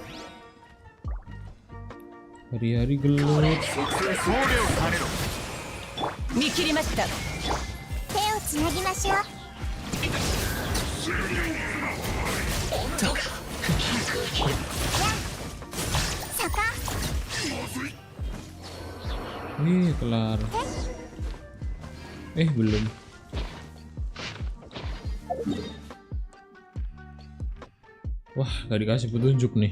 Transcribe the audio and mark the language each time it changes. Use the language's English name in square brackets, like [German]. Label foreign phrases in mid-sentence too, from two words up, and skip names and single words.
[Indonesian] Hari-hari gelut. [Japanese] 見切りました。手をつなぎましょう。坂 [Indonesian] Kelar. Belum. Wah, gak dikasih petunjuk nih.